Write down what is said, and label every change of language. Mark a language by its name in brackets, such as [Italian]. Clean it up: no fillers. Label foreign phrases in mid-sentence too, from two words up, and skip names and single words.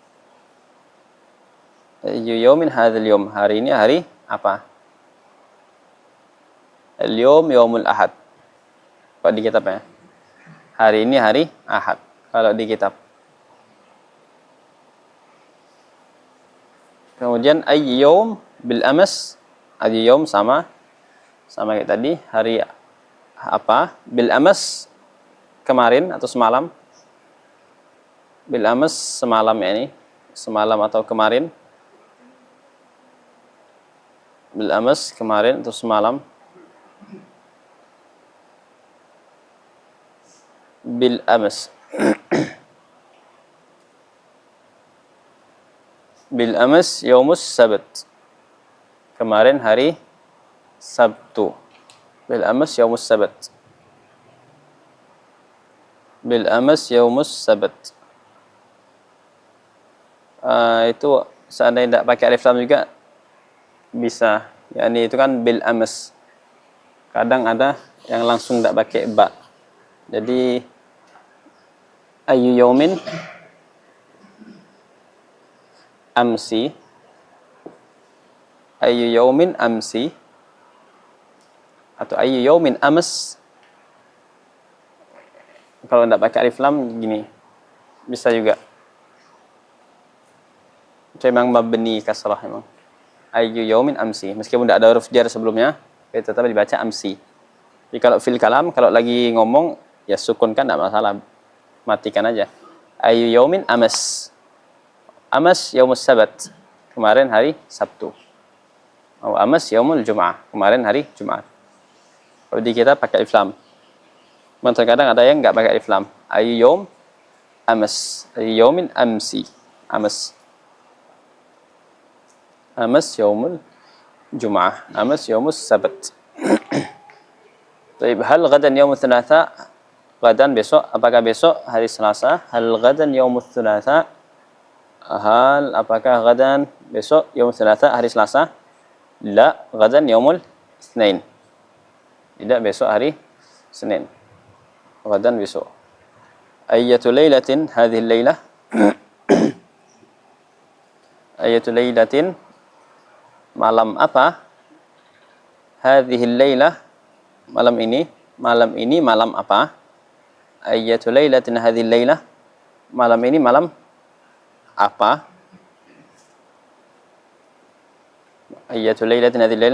[Arabic] أي يوم هذا اليوم, [Indonesian] hari ini hari apa? [Arabic] اليوم يوم الأحد. [Indonesian] Kalau di kitab ya. Hari ini hari Ahad kalau di kitab. Kemudian [Arabic] أي يوم بالأمس, أي يوم [Indonesian] sama kayak tadi, hari apa? [Arabic] بالأمس [Indonesian] kemarin atau semalam. [Arabic] بالأمس [Indonesian] semalam ya ini, semalam atau kemarin. [Arabic] بالأمس [Indonesian] kemarin atau semalam. [Arabic] بالأمس. بالأمس يوم السبت. [Indonesian] Kemarin hari Sabtu. [Arabic] بالأمس يوم السبت. بالأمس يوم السبت. [Indonesian] Itu seandainya tidak pakai alif lam juga bisa. Yani itu kan [Arabic] بالأمس. [Indonesian] Kadang ada yang langsung tidak pakai ba. [Arabic] Jadi أي يوم أمس، أي يوم أمس, atau أي يوم أمس. [Indonesian] Kalau tidak pakai alif lam gini bisa juga. Itu memang mabni kasrah memang. [Arabic] أي يوم أمس, [Indonesian] meskipun tidak ada huruf jar sebelumnya, tetap dibaca amsi. Jadi kalau [Arabic] في الكلام, [Indonesian] kalau lagi ngomong ya sukunkan tidak masalah, matikan aja. [Arabic] أي يوم أمس. أمس يوم السبت, [Indonesian] kemarin hari Sabtu. [Arabic] Oh, أمس يوم الجمعة, [Indonesian] kemarin hari Jumat. Kalau di kita pakai alif lam. Terkadang ada yang enggak pakai alif lam. [Arabic] أي يوم أمس، أي يوم أمس. Amas. أمس يوم الجمعة، أمس يوم السبت. Baik, هل غدا يوم الثلاثاء? [Indonesian] Gadan besok, apakah besok hari Selasa? [Arabic] هل غدا يوم الثلاثاء? [Indonesian] Hal apakah gadan besok [Arabic] يوم الثلاثاء [Indonesian] hari Selasa? [Arabic] لا، غدا يوم الاثنين. [Indonesian] Tidak, besok hari Senin. Gadan besok. [Arabic] أية ليلة هذه الليلة? أية ليلة, [Indonesian] malam apa? [Arabic] هذه الليلة, [Indonesian] malam ini. Malam ini malam apa? [Arabic] أية ليلة هذه الليلة. [Indonesian] Malam ini malam apa? [Arabic] أية ليلة هذه الليلة.